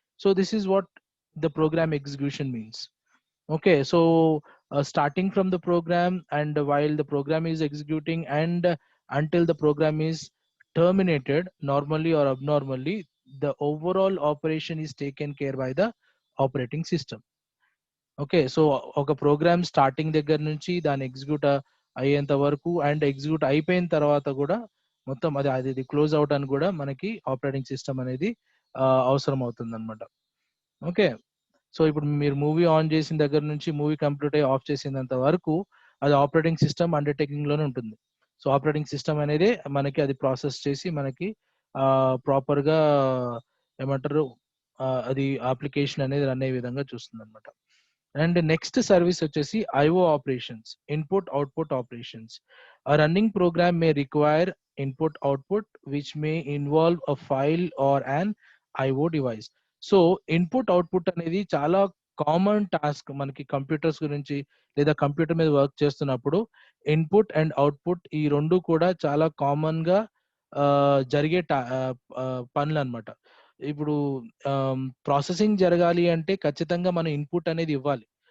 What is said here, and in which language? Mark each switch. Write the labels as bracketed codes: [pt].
[en] So this is what the program execution means. Okay, so starting from the program, and while the program is executing, and until the program is terminated, normally or abnormally, the overall operation is taken care by the operating system. [te] Okay, so ఒక programme starting దగ్గర నుంచి దాన్ని execute అయ్యేంత వరకు, and execute అయిపోయిన తర్వాత కూడా మొత్తం అది అది క్లోజ్ అవుట్ అని కూడా మనకి ఆపరేటింగ్ సిస్టమ్ అనేది అవసరం అవుతుంది అనమాట. ఓకే, సో ఇప్పుడు మీరు మూవీ ఆన్ చేసిన దగ్గర నుంచి మూవీ కంప్లీట్ అయ్యి ఆఫ్ చేసినంత వరకు అది ఆపరేటింగ్ సిస్టమ్ అండర్టేకింగ్ లోనే ఉంటుంది. సో ఆపరేటింగ్ సిస్టమ్ అనేది మనకి అది ప్రాసెస్ చేసి మనకి ప్రాపర్ గా ఏమంటారు అది అప్లికేషన్ అనేది రన్ అయ్యే విధంగా చూస్తుంది అనమాట. అండ్ నెక్స్ట్ సర్వీస్ వచ్చేసి IO operations, input output operations. [en] A running program may require input output which may involve a file or an IO device. [te] So input output అనేది చాలా కామన్ టాస్క్ మనకి computers గురించి, లేదా కంప్యూటర్ మీద work చేస్తున్నప్పుడు input and output ఈ రెండు కూడా చాలా కామన్ గా జరిగే పనులు అనమాట. ఇప్పుడు ప్రాసెసింగ్ జరగాలి అంటే ఖచ్చితంగా మనం ఇన్పుట్ అనేది ఇవ్వాలి.